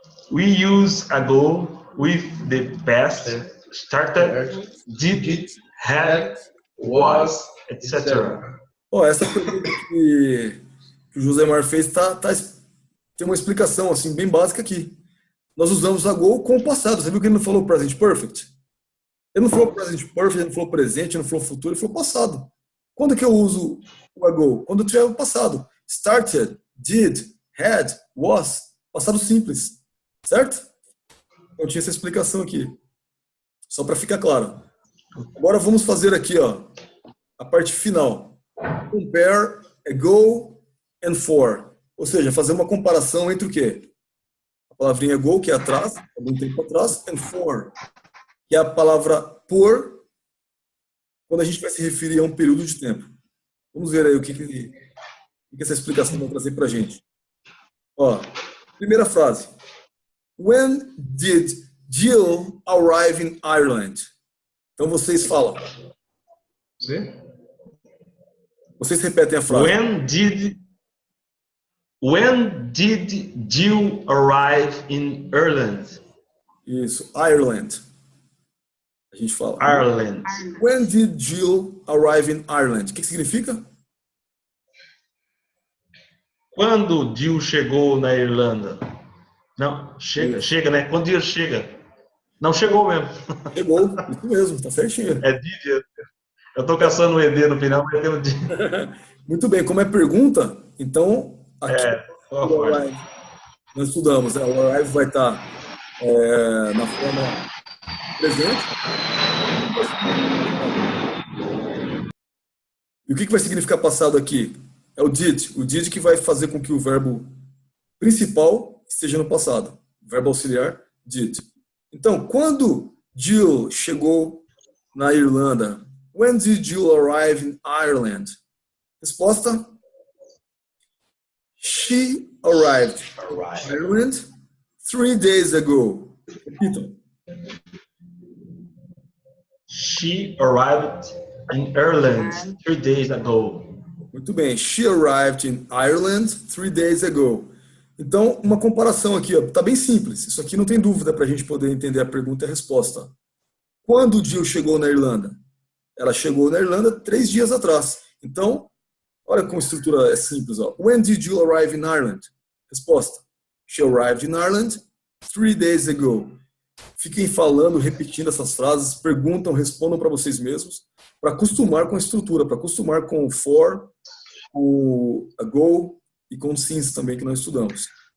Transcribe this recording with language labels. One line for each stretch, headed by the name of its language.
English: We use ago with the past, started, did, had, was, etc.
Portuguese: Essa pergunta que o Josemar fez tem uma explicação assim bem básica aqui. Nós usamos ago com o passado. Você viu que ele não falou present perfect? Ele não falou present perfect, ele não falou presente, ele não falou futuro, ele falou passado. Quando que eu uso o ago? Quando eu tiver o passado. Started, did, had, was. Passado simples. Certo? Eu tinha essa explicação aqui. Só para ficar claro. Agora vamos fazer aqui, ó, a parte final.
English: Compare ago and for.
Portuguese: Ou seja, fazer uma comparação entre o quê? A palavrinha ago, que é atrás, algum tempo atrás, and for, que é a palavra por, quando a gente vai se referir a um período de tempo. Vamos ver aí o que essa explicação vai trazer para a gente. Ó, primeira frase.
English: When did Jill arrive in Ireland?
Portuguese: Então vocês falam. Sim. Vocês repetem a frase.
English: When did Jill arrive in Ireland?
Portuguese: Isso, Ireland. A gente fala.
English: Ireland. When did Jill arrive in Ireland?
Portuguese: O que significa? Quando Jill chegou na Irlanda? Não, chega, né? Quando Jill chega? Não, chegou mesmo. Chegou, isso mesmo, tá certinho. É did. Eu tô caçando um ED no final, mas tem um did. Muito bem, como é pergunta, então aqui nós estudamos, né? O arrive vai estar na forma presente. E o que vai significar passado aqui? É o did que vai fazer com que o verbo principal esteja no passado. O verbo auxiliar, did. Então, quando Jill chegou na Irlanda?
English: When did Jill arrive in Ireland? Resposta: She arrived in Ireland 3 days ago.
Portuguese: Repitam.
English: She arrived in Ireland 3 days ago.
Portuguese: Muito bem.
English: She arrived in Ireland 3 days ago.
Portuguese: Então, uma comparação aqui, ó, tá bem simples. Isso aqui não tem dúvida para a gente poder entender a pergunta e a resposta. Quando Jill chegou na Irlanda? Ela chegou na Irlanda 3 dias atrás. Então, olha como a estrutura é simples. Ó.
English: When did Jill arrive in Ireland? Resposta: She arrived in Ireland 3 days ago.
Portuguese: Fiquem falando, repetindo essas frases, perguntam, respondam para vocês mesmos, para acostumar com a estrutura, para acostumar com o for, o ago e com o since também que nós estudamos.